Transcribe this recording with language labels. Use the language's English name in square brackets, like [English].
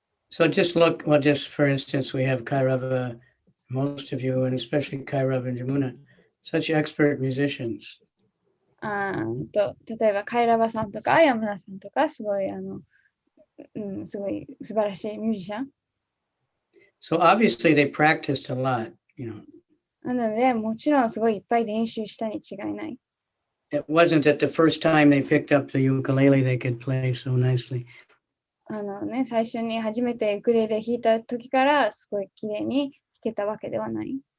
[English] So just for instance, we have Kairava, most of you, and especially Kairava and Jamuna, such expert musicians. [Japanese] 例えばカイラバさんとか山田さんとかすごいすごい素晴らしいミュージシャン。 [English] So obviously they practiced a lot, you know. [Japanese] なのでもちろんすごいいっぱい練習したに違いない。 [English] It wasn't that the first time they picked up the ukulele they could play so nicely. [Japanese] 最初に初めてウクレレ弾いた時からすごい綺麗に弾けたわけではない。